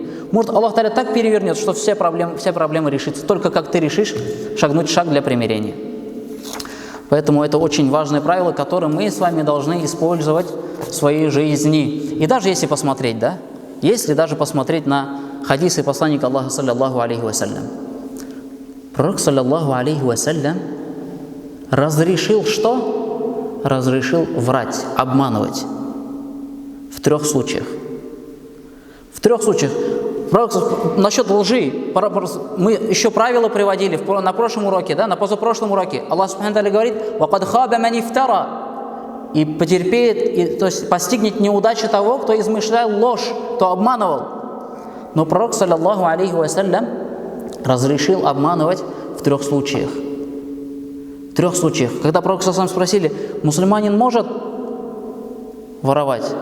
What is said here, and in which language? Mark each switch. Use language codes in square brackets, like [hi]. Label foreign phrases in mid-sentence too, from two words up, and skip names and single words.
[ru] Может, Аллах Та'аля так перевернет, что все проблемы решатся. Только как ты решишь шагнуть шаг для примирения. Поэтому это очень важное правило, которое мы с вами должны использовать в своей жизни. И даже если посмотреть, да, если даже посмотреть на хадисы посланника Аллаха, [ar] صلى الله عليه وسلم. [ru] Пророк, [ar] صلى الله عليه وسلم, [ru] разрешил что? Разрешил врать, обманывать. В 3 случаях. В 3 случаях. Насчет лжи, мы еще правила приводили на прошлом уроке, да, на позапрошлом уроке. Аллах [ar] سبحانه وتعالى [ru] говорит: [ar] «وقد خاب من افترى». [ru] И потерпеет, то есть постигнет неудача того, кто измышлял ложь, кто обманывал. Но пророк, [ar] صلى الله عليه وسلم, [ru] разрешил обманывать в 3 случаях. В 3 случаях. Когда пророк саллаллаху спросили: мусульманин может воровать?